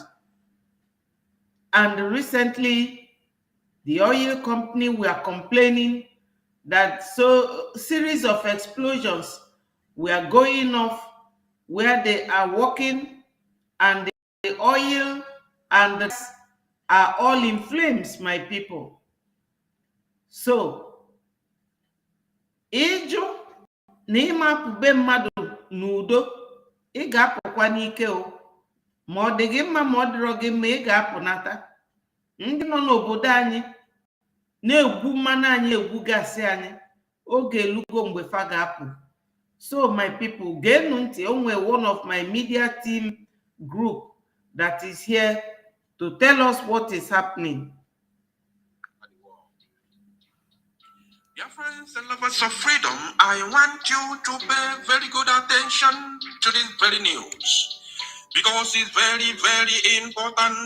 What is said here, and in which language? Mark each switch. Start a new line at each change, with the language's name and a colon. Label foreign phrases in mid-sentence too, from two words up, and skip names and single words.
English: And recently, the oil company were complaining that series of explosions were going off where they are working, and the oil and the gas are all in flames, my people. So,
Igbo: ịjụ na ịmapụbe mmadụ n'udo, ị ga-apụ apụkwa n'ike o. Ma ọ dị gị mma ma ọ dịrọ gị mma, ị ga-apụnata. Ndị nọ n'obodo anyị na-egwu mmanụ anyị egwugasị anyị, oge elugo mgbe fa ga-apụ.
English: So my people,
Igbo: geenụ ntị,
English: onwe one of my media team group that is here to tell us what is happening. Dear friends and lovers of freedom, I want you to pay very good attention to this very news, because it's very, very important.